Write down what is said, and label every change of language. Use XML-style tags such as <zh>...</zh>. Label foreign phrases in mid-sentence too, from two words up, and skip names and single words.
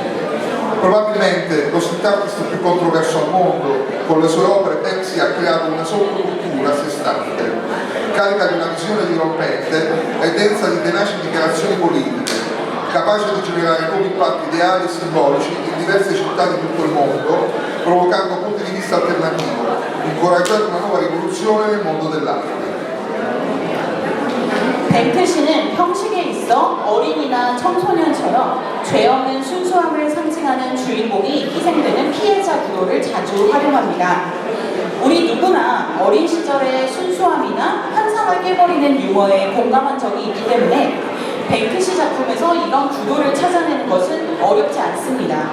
<it>Probabilmente lo street artist più controverso al mondo, con le sue opere Banksy ha creato una sottocultura a sé stante, carica di una visione dirompente e densa di tenaci dichiarazioni politiche, capace di generare nuovi impatti ideali e simbolici in diverse città di tutto il mondo, provocando punti di vista alternativi, incoraggiando una nuova rivoluzione nel mondo dell'arte.</it> <ko>뱅크시는 형식에 있어 어린이나 청소년처럼 죄 없는 순수함을 상징하는 주인공이 희생되는 피해자 구도를 자주 활용합니다. 우리 누구나 어린 시절의 순수함이나 환상을 깨버리는 유머에 공감한 적이 있기 때문에 뱅크시 작품에서 이런 구도를 찾아내는 것은 어렵지 않습니다.</ko>